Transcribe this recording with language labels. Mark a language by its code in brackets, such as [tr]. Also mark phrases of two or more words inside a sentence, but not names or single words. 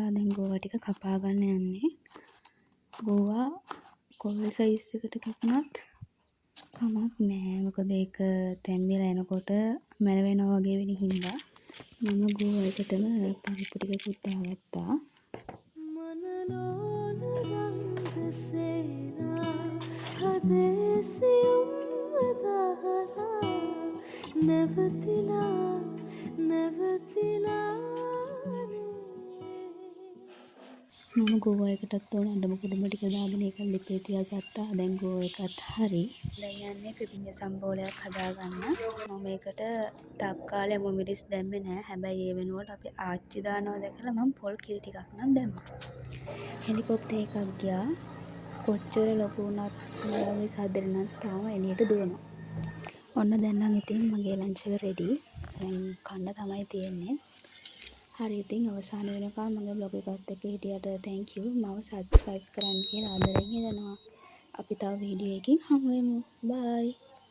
[si] දැන් ගෝවා ටික කපා ගන්න යන්නේ. ගෝවා කොයි සයිස් එකට කපුණත් කමක් නෑ. මොකද ඒක තැම්බිලා එනකොට මැරවෙනවා වගේ වෙන හින්දා මම ගෝවා එකටම පරිප්පු ටිකකුත් දාගත්තා. मनलोल रंग सेना हदेसियम वदाहरा नेवतिला नेवतिलाने. මම ගෝවා එකටත් ඕන අඬ මුකුඩුම ටික දාගෙන ඒක ලිපේ තියාගත්තා. දැන් ගෝවා එකත් හරි. දැන් යන්නේ පිපිඤ්ඤ සම්බෝලයක් හදාගන්න. මම මේකට තක්කාලි අමු මිරිස් දැම්මේ නැහැ. හැබැයි ඒ වෙනුවට අපි ආච්චි දානවා දැකලා මම පොල් කිරි ටිකක් නම් දැම්මා. හෙලිකොප්ටර් එකක් ගියා. කොච්චර ලොකු වුණත් මේ වගේ සද්දෙට නම් තාම එළියට දුවනවා. ඔන්න දැන් නම් ඉතින් මගේ ලන්ච් එක රෙඩි. දැන් කන්න තමයි තියෙන්නේ. හරි ඉතින් අවසාන වෙනකම් මගේ බ්ලොග් එකත් එක්ක හිටියට [en] thank you. [si] මම subscribe කරන්න කියලා ආදරෙන් ඉල්ලනවා. අපි තව වීඩියෝ එකකින් හමු වෙමු. bye.